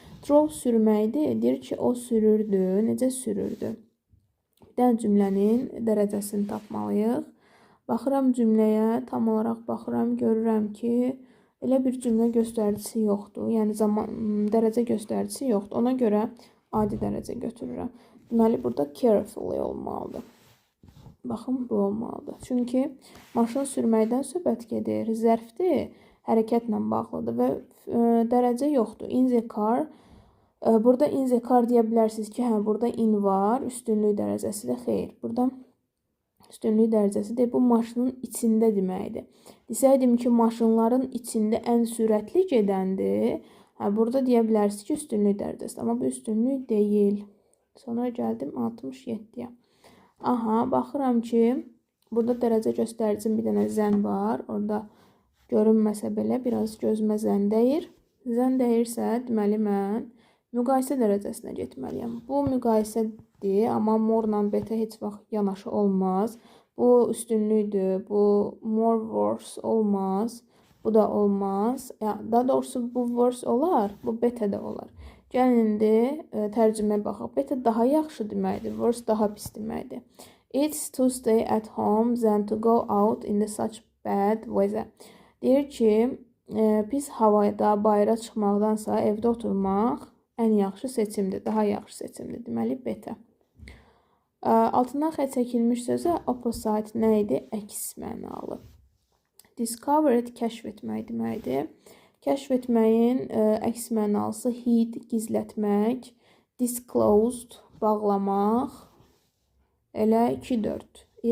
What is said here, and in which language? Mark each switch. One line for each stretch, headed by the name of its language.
Azerbaijani: Drove sürməkdir. Deyir ki, o sürürdü. Necə sürürdü? Bir dənə cümlənin dərəcəsini tapmalıyıq. Baxıram cümləyə, tam olaraq baxıram, görürəm ki, elə bir cümlə göstəricisi yoxdur. Yəni dərəcə göstəricisi yoxdur. Ona görə adi dərəcə götürürəm. Deməli, burada carefully olmalıdır. Baxın, bu olmalıdır. Çünki maşın sürməkdən söhbət gedir. Zərfdir, hərəkətlə bağlıdır və dərəcə yoxdur.
English: In the car.
Azerbaijani: Burada
English: in the car
Azerbaijani: deyə bilərsiniz ki, hə, burada in var, üstünlük dərəcəsidir. Xeyr, burada üstünlük dərəcəsidir. Bu maşının içində deməkdir. Desəydim ki, maşınların içində ən sürətli gedəndir. Hə, burada deyə bilərsiniz ki, üstünlük dərəcəsidir. Amma bu üstünlük deyil. Sonra gəldim 67-yə. Aha, baxıram ki, burada dərəcə göstəricim bir dənə zən var. Orada görünməsə belə biraz gözümə zən dəyir. Zən dəyirsə, deməli mən müqayisə dərəcəsinə getməliyəm. Bu müqayisədir, amma morla betə heç vaxt yanaşı olmaz. Bu üstünlükdür, bu more worse olmaz. Bu da olmaz. Daha doğrusu bu worse olar, bu betə də olar. Gəlin indi tərcüməyə baxaq. Betə daha yaxşı deməkdir, worse daha pis deməkdir.
English: It's to stay at home than to go out in such bad weather.
Azerbaijani: Deyir ki, pis havada bayıra çıxmaqdansa evdə oturmaq ən yaxşı seçimdir, daha yaxşı seçimdir. Deməli, betə. Altından xətt çəkilmiş sözə opposite nə idi? Əks mənalı. Discovered kəşf etmək deməkdir. Kəşf etməyin əks mənalısı hid, gizlətmək, disclosed, bağlamaq, elə 2-4.